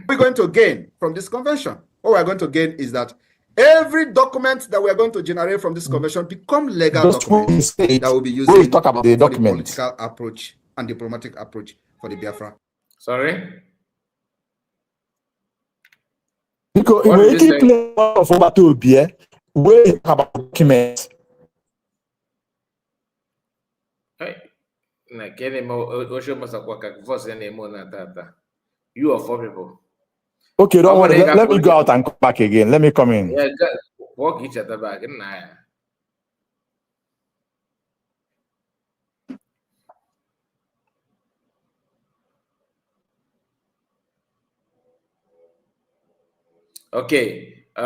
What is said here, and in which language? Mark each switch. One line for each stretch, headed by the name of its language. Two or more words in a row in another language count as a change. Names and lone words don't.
English: What we're going to gain from this convention? What we're going to gain is that every document that we're going to generate from this convention become legal documents that will be used we talk about the for the document. political approach and diplomatic approach for the Biafra. Sorry? Because What we did you keep say? playing of Obatubi, we talk about documents. Hey, na kene mo osho masakwa voice na mo na tata. You are 4 people. Okay, don't worry. Let me go out and come back again. Let me come in. Yeah, walk each other back. Nah. Okay.